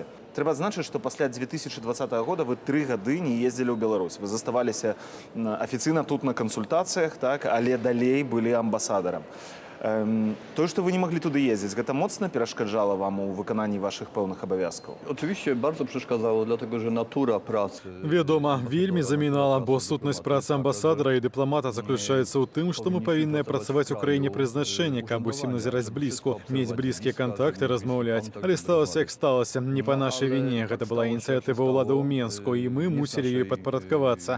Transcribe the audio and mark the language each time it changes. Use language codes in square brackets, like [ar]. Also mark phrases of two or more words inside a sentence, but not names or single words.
[be] Трэба адзначыць, што пасля 2020 года вы 3 гады не ездзілі ў Беларусь. Вы заставаліся афіцыйна тут на кансультацыях, так, але далей былі амбасадарам. Тое, што вы не маглі туды ездзіць, гэта моцна перашкаджала вам у выкананні вашых пэўных абавязкаў? [pl] Oczywiście bardzo przeszkadzało, dlatego że natura pracy. [be] Вядома, вельмі замінала, бо сутнасць працы амбасадара і дыпламата заключаецца ў тым, што мы павінны працаваць у краіне прызначэння, каб усім назіраць блізку, мець блізкія кантакты, размаўляць. Але сталася, як сталася, не па нашай віне. Гэта была ініцыятыва ўладаў Менску, і мы мусілі ёй падпарадкавацца.